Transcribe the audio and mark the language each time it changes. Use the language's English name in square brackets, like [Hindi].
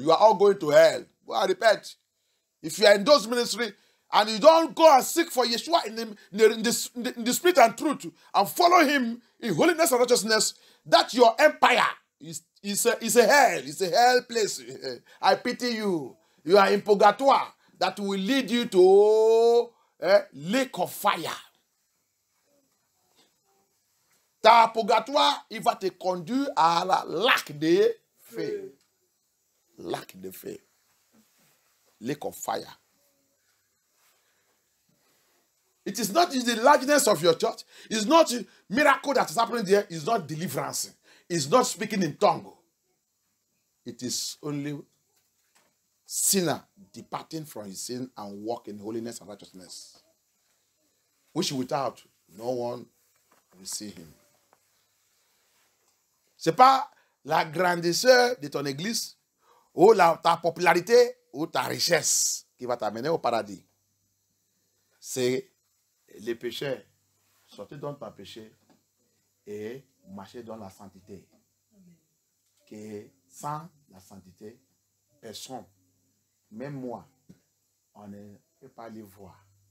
[English] You are all going to hell. Well, I repeat, if you are in those ministry and you don't go and seek for Yeshua in the spirit and truth and follow him in holiness and righteousness, that your empire is a hell. It's a hell place. I pity you. You are in purgatoire that will lead you to a lake of fire. [French] Ta purgatoire, il va te conduire à la lac de feu. Lac de feu. [English] Lake of fire. It is not in the largeness of your church. It's not a miracle that is happening there. It's not deliverance. It's not speaking in tongue. It is only sinner departing from his sin and walking in holiness and righteousness, which without no one will see him. [French] Ce n'est pas la grandeur de ton église ou ta popularité ou ta richesse qui va t'amener au paradis. C'est les péchés. Sortez donc ton péché et marcher dans la sainteté. Que sans la sainteté, personne, même moi, on ne peut pas les voir.